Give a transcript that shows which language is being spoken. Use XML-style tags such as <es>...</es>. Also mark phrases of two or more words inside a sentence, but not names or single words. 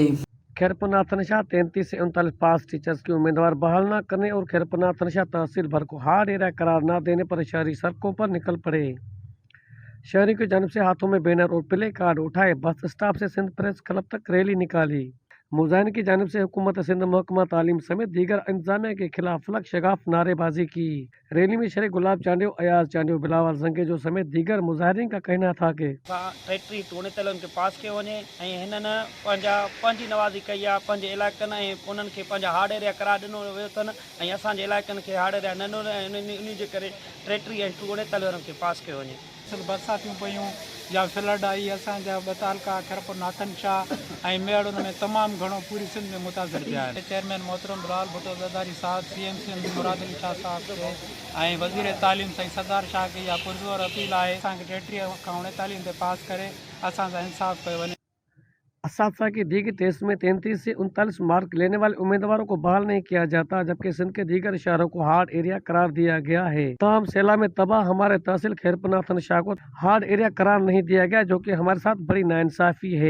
<ur>خیرپور ناتھن شاہ 33 سے 39 پاس ٹیچرز کے امیدوار بحال نہ کرنے اور خیرپور ناتھن شاہ تحصیل بھر کو</ur> <en>hard area</en> <ur>قرار نہ دینے پر شہری سڑکوں پر نکل پڑے. شہریوں کی جانب سے ہاتھوں میں بینر اور پلے کارڈ اٹھائے</ur> <en>bus stop</en> <ur>سے سندھ پریس کلب تک ریلی نکالی. مظاہرین کی جانب سے حکومت سندھ محکمہ تعلیم سمیت دیگر انتظامیہ کے خلاف فلک شگاف نعرے بازی کی. ریلی میں شریک گلاب چانڈیو، ایاز چانڈیو، بلاول جنگیجو سمیت دیگر مظاہرین کا کہنا تھا کہ</ur> <sd>फैक्ट्री टूणे तल उनके पास कयो वञे ऐं हिननि पंहिंजी नवाज़ी कई आहे पंहिंजे इलाइक़नि ऐं उन्हनि खे पंहिंजा</sd> <en>hard area</en> <sd>करार ॾिनो वियो अथनि ऐं असांजे इलाइक़नि खे</sd> <en>hard area</en> <sd>न उन जे करे फैक्ट्री ऐं टूणे तल उन्हनि खे पास कयो वञे। बरसातियूं पयूं या फ्लड आई असांजा ॿ तालुका खरपुर नाथन शाह ऐं मेड़ उन में तमामु घणो पूरी सिंध में मुतासिर थिया आहिनि। चेयरमैन मोहतरम बिलावल भुट्टो ज़रदारी साहब, CMC मुराद अली शाह साहब खे ऐं वज़ीर तालीम साईं सरदार शाह खे इहा पुरज़ोर अपील आहे असांखे 33 खां 39 ते पास करे असांजा इंसाफ़ कयो वञे।</sd> <ur>اساتذہ کی دیگر ٹیسٹ میں 33 سے 39 مارک لینے والے امیدواروں کو بحال نہیں کیا جاتا، جبکہ سندھ کے دیگر شہروں کو</ur> <en>hard area</en> <ur>قرار دیا گیا ہے. تاہم سیلاب میں تباہ ہمارے تحصیل خیرپناتھن شاہ کو</ur> <en>hard area</en> <ur>قرار نہیں دیا گیا، جو کہ ہمارے ساتھ بڑی ناانصافی ہے.</ur>